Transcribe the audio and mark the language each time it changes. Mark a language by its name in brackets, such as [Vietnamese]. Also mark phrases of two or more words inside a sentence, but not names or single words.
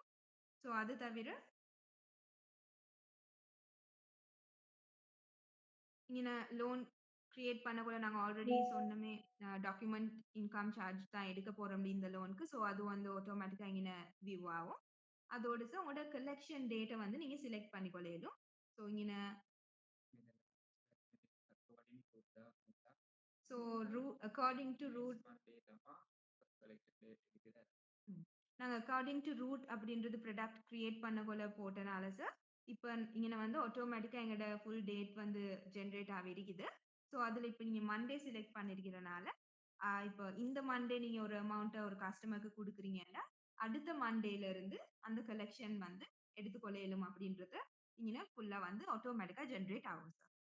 [Tamil] ஸோ அது தவிர, இங்க [English] loan create [Tamil] பண்ணக்குள்ள நாங்க ஆல்ரெடி சொன்னோமே, [English] document income charge [Tamil] தான் எடுக்க போறோம் இந்த லோனுக்கு. ஸோ அது வந்து ஆட்டோமேட்டிக்கா இங்க வியூ ஆகும். அதோட சார் உங்களோட [English] collection date [Tamil] வந்து நீங்க செலக்ட் பண்ணிக்கொள்ள இயலும். ஸோ இங்க [Sinhala] අකෝඩින් පොඩ්ඩක් පොඩ්ඩක් [Tamil] ஸோ [Sinhala] දුන්නා [English] according to [Sinhala] නෙක්ස්ට් [Tamil] ரூட் [Sinhala] මන්ඩේ තමා [English] collection date [Sinhala] එක කියලා. ம். [Tamil] நாங்க [English] according to route [Tamil] அப்படின்றது [English] product create [Tamil] பண்ணக்குள்ள போட்டனால சார், இப்ப இங்கன வந்து ஆட்டோமேட்டிக்கா எங்களோட [English] full date [Tamil] வந்து ஜெனரேட் ஆவிருக்குது. ஸோ அதுல இப்ப நீங்க [English] Monday select [Tamil] பண்ணியிருக்கிறனால, இப்ப இந்த மண்டே நீங்க ஒரு அமௌண்ட்ட ஒரு கஸ்டமருக்கு குடுக்குறீங்கன்னா, அடுத்த மண்டேல இருந்து அந்த கலெக்ஷன் வந்து எடுத்துக்கொள்ள இயலும் அப்படின்றத இங்கன ஃபுல்லா வந்து [English] automatic generate [Tamil] ஆகும் சார்.